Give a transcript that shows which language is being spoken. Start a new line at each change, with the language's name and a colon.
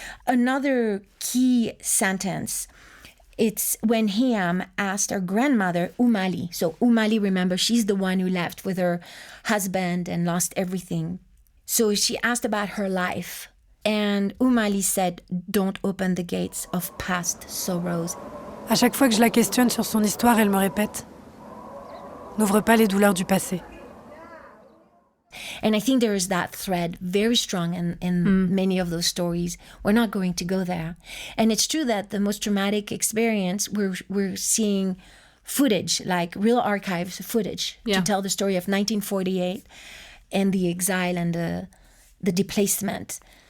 English: Another key sentence, it's when Hiam asked her grandmother, Umali. So Umali, remember, she's the one who left with her husband and lost everything. So she asked about her life. And Umali said, don't open the gates of past sorrows.
French: À chaque fois que je la questionne sur son histoire, elle me répète « N'ouvre pas les douleurs du passé ».
English: And I think there is that thread very strong in many of those stories. We're not going to go there. And it's true that the most traumatic experience, we're seeing footage, like real archives footage, to tell the story of 1948 and the exile and the displacement.